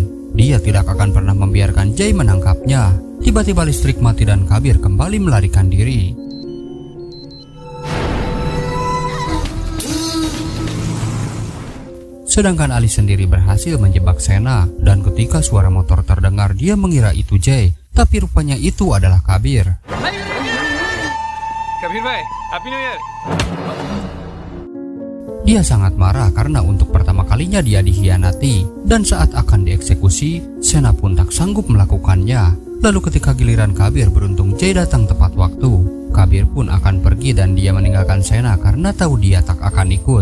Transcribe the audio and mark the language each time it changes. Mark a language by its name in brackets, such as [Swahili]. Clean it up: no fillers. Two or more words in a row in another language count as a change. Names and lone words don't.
[Indonesian] Dia tidak akan pernah membiarkan Jay menangkapnya. Tiba-tiba listrik mati dan Kabir kembali melarikan diri. Sedangkan Ali sendiri berhasil menjebak Sena, dan ketika suara motor terdengar dia mengira itu Jay, tapi rupanya itu adalah Kabir. [Hindi] कबीर भाई, [English] Happy New Year. [Indonesian] Dia sangat marah karena untuk pertama kalinya dia dikhianati, dan saat akan dieksekusi, Sena pun tak sanggup melakukannya. Lalu ketika giliran Kabir, beruntung Jay datang tepat waktu. Kabir pun akan pergi dan dia meninggalkan Sena karena tahu dia tak akan ikut.